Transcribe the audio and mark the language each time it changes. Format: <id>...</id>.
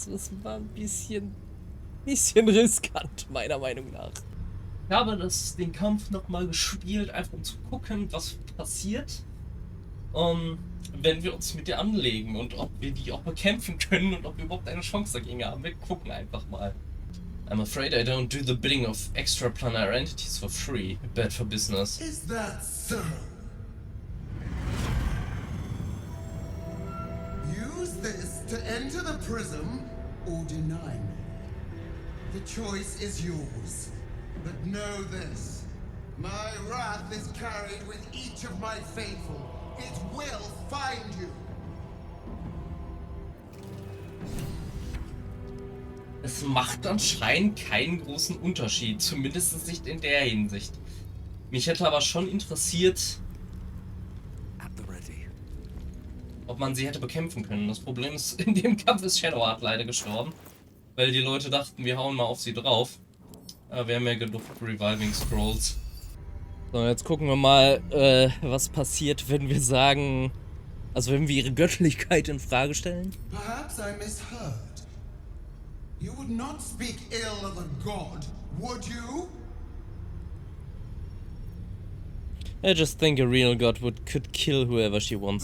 <de>Das war ein bisschen riskant, meiner Meinung nach. Ich habe den Kampf nochmal gespielt, einfach um zu gucken, was passiert, wenn wir uns mit ihr anlegen und ob wir die auch bekämpfen können und ob wir überhaupt eine Chance dagegen haben. Wir gucken einfach mal.</de> <en>I'm afraid I don't do the bidding of extraplanar entities for free. Bad for business. Is that so? Use this to enter the prism or deny me. The choice is yours. But know this, my wrath is carried with each of my faithful. It will find you.</en> <de>Es macht anscheinend keinen großen Unterschied, zumindest nicht in der Hinsicht. Mich hätte aber schon interessiert, ob man sie hätte bekämpfen können. Das Problem ist, in dem Kampf ist Shadowheart leider gestorben, weil die Leute dachten, wir hauen mal auf sie drauf. Aber wir haben ja genug Reviving Scrolls. So, jetzt gucken wir mal, was passiert, wenn wir sagen, also wenn wir ihre Göttlichkeit in Frage stellen.</de> <en>Perhaps I misheard. You would not speak ill of a god, would you? I just think a real god could kill whoever she wants.</en>